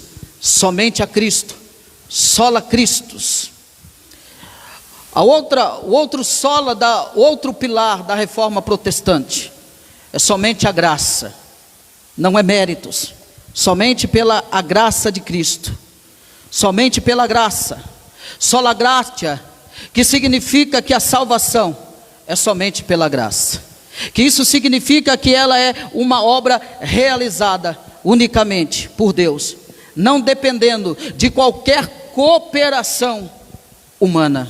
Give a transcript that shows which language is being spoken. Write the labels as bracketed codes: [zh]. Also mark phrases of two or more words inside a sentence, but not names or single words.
[pt] Somente a Cristo, [la] sola Christus. [pt] O outro pilar da reforma protestante é somente a graça, não é méritos, somente pela a graça de Cristo, somente pela graça, [la] sola gratia, [pt] que significa que a salvação é somente pela graça. Que isso significa que ela é uma obra realizada unicamente por Deus, não dependendo de qualquer cooperação humana.